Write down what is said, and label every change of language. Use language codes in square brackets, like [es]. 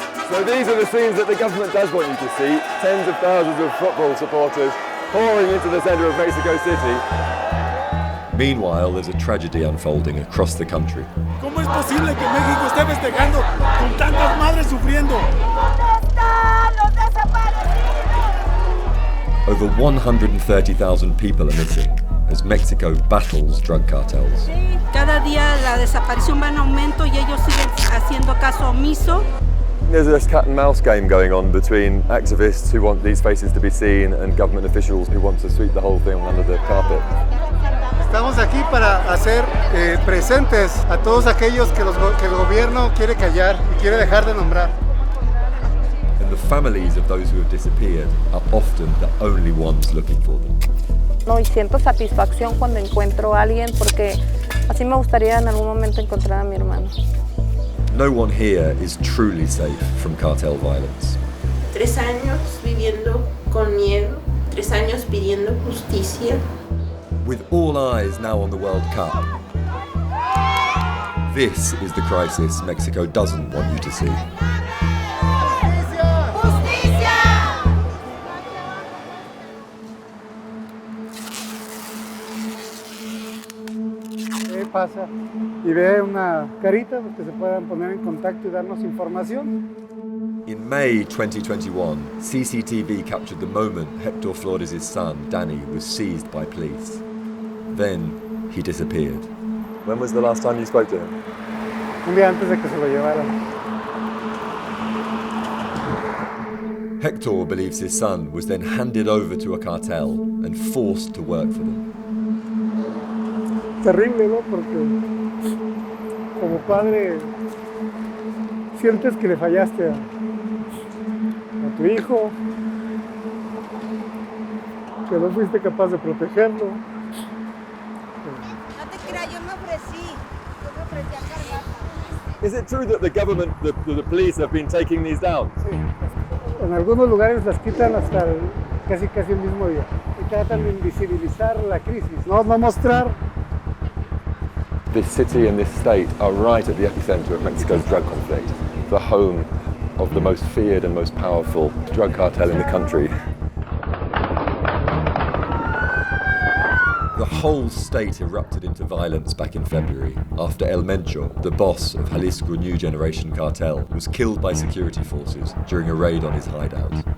[en] So these are the scenes that the government does want you to see. Tens of thousands of football supporters pouring into the centre of Mexico City. Meanwhile, there's a tragedy unfolding across the country. [es] ¿Cómo es posible que México esté festejando con tantas madres sufriendo? ¿Dónde están los desaparecidos? [en] Over 130,000 people are missing as Mexico battles drug cartels. [es] Cada día la desaparición va en aumento y ellos siguen haciendo caso omiso. [en] There's this cat and mouse game going on between activists who want these faces to be seen and government officials who want to sweep the whole thing under the carpet. [es] Estamos aquí para hacer presentes a todos aquellos que el gobierno quiere callar y quiere dejar de nombrar. [en] And the families of those who have disappeared are often the only ones looking for them. [es] No, y siento satisfacción cuando encuentro a alguien porque así me gustaría en algún momento encontrar a mi hermano. [en] No one here is truly safe from cartel violence. [es] 3 años viviendo con miedo, 3 años pidiendo justicia. [en] With all eyes now on the World Cup, this is the crisis Mexico doesn't want you to see. [es] Pasa y ve una carita que se puedan poner en contacto y darnos información. [en] In May 2021, CCTV captured the moment Hector Flores' son, Danny, was seized by police. Then he disappeared. When was the last time you spoke to him? [es] Un día antes de que se lo llevaran. [en] Hector believes his son was then handed over to a cartel and forced to work for them. [es] Terrible, ¿no? Porque como padre sientes que le fallaste a tu hijo, que no fuiste capaz de protegerlo. No te creas, yo me ofrecí a cargar. [en] Is it true that the government, the police have been taking these down? [es] Sí. En algunos lugares las quitan hasta casi el mismo día y tratan de invisibilizar la crisis, no mostrar. [en] This city and this state are right at the epicenter of Mexico's drug conflict, the home of the most feared and most powerful drug cartel in the country. The whole state erupted into violence back in February after El Mencho, the boss of Jalisco New Generation cartel, was killed by security forces during a raid on his hideout.